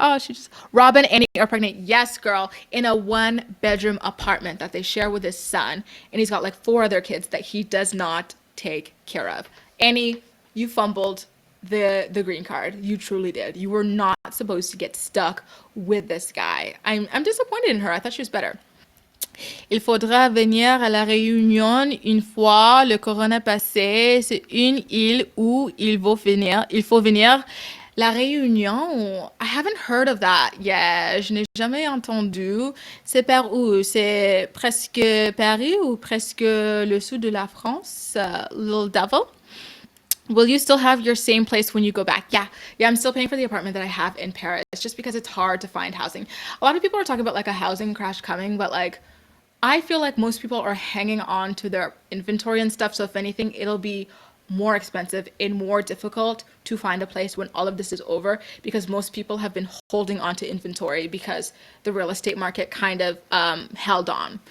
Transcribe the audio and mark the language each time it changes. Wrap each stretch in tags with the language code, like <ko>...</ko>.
<en>Oh, she just, Robin and Annie are pregnant. Yes, girl, in a 1-bedroom apartment that they share with his son. And he's got like 4 other kids that he does not take care of. Annie, you fumbled the green card. You truly did. You were not supposed to get stuck with this guy. I'm disappointed in her. I thought she was better.</en> <fr>Il faudra venir à la Réunion une fois le corona passé. C'est une île où il faut venir.</fr> <en>La Réunion, I haven't heard of that yet.</en> <fr>Je n'ai jamais entendu. C'est par où? C'est presque Paris ou presque le sud de la France?</fr> <en>Little Devil? Will you still have your same place when you go back? Yeah, I'm still paying for the apartment that I have in Paris just because it's hard to find housing. A lot of people are talking about like a housing crash coming, but like I feel like most people are hanging on to their inventory and stuff. So if anything, it'll be more expensive and more difficult to find a place when all of this is over, because most people have been holding on to inventory because the real estate market kind of held on.</en>